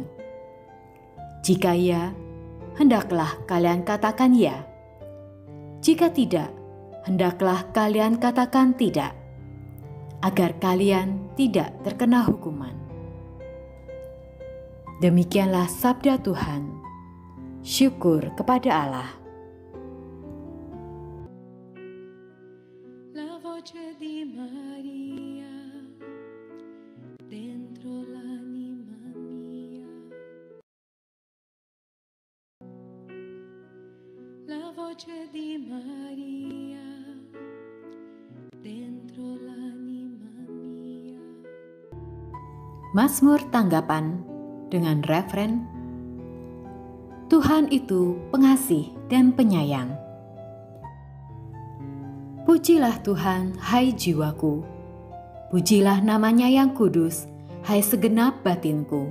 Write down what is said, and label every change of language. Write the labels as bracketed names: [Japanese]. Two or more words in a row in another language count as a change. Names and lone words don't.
[Indonesian] Jika ya, hendaklah kalian katakan ya. Jika tidak, hendaklah kalian katakan tidak, agar kalian tidak terkena hukuman. Demikianlah sabda Tuhan. Syukur kepada Allah. [Italian] La voce di Maria dentro l'anima mia. La voce di Maria dentro l'anima mia. [Indonesian] Mazmur tanggapan dengan refren Tuhan itu pengasih dan penyayang. Pujilah Tuhan, hai jiwaku. Pujilah namanya yang kudus, hai segenap batinku.